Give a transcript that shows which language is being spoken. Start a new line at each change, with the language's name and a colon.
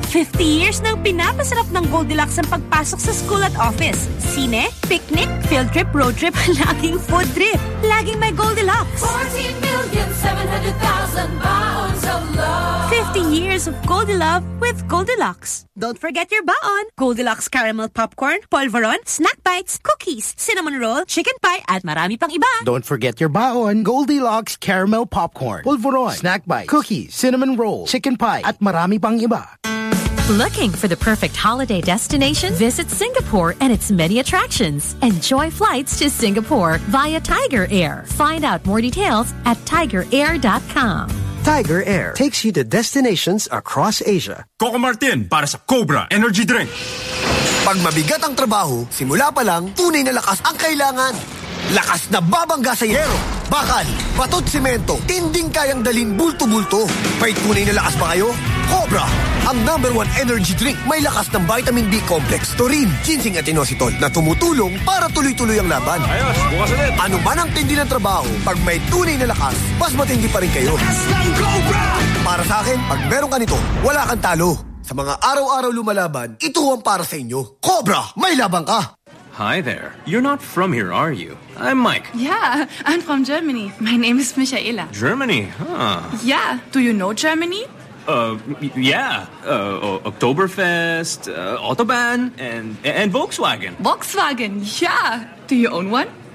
Filipino: 50 years nang pinapasarap ng Goldilocks ang pagpasok sa school at office. Sine, picnic, field trip, road trip, laging food trip. Laging may Goldilocks. 14,700,000 baon sa love.
English: 50 years of Goldilove with Goldilocks. Don't forget your baon.
Filipino: Goldilocks caramel popcorn, polvoron, snack bites, cookies, cinnamon roll, chicken pie, at marami pang iba.
English: Don't forget your baon. Goldilocks caramel popcorn, polvoron, snack bites, cookies, cinnamon roll, chicken pie,
Filipino: at marami pang iba.
English: Looking for the perfect holiday destination? Visit Singapore and its many attractions. Enjoy flights to Singapore via Tiger Air. Find out more details at tigerair.com. Tiger Air takes you to destinations across Asia.
Filipino: Coco Martin para sa Cobra Energy Drink. Pag mabigat ang trabaho, simula pa lang, tunay na lakas ang kailangan. Lakas na babangga sa yero, bakal, batot simento, tinding kayang dalin bulto-bulto. May tunay na lakas ba kayo? Cobra, ang number one energy drink. May lakas ng vitamin B complex, taurine, ginseng at inositol na tumutulong para tuloy-tuloy ang laban. Ayos, bukas ulit. Ano man ang tindi ng trabaho, pag may tunay na lakas, mas matindi pa rin kayo. Lakas ng Cobra! Para sa akin, pag meron ka nito, wala kang talo. Sa mga araw-araw lumalaban, ito ang para sa inyo. Cobra, may laban ka!
English: Hi there. You're not from here, are you? I'm Mike. Yeah, I'm from Germany. My name is Michaela. Germany, huh? Yeah. Do you know Germany? Yeah. Oktoberfest, Autobahn, and Volkswagen. Volkswagen, yeah. Do you own one?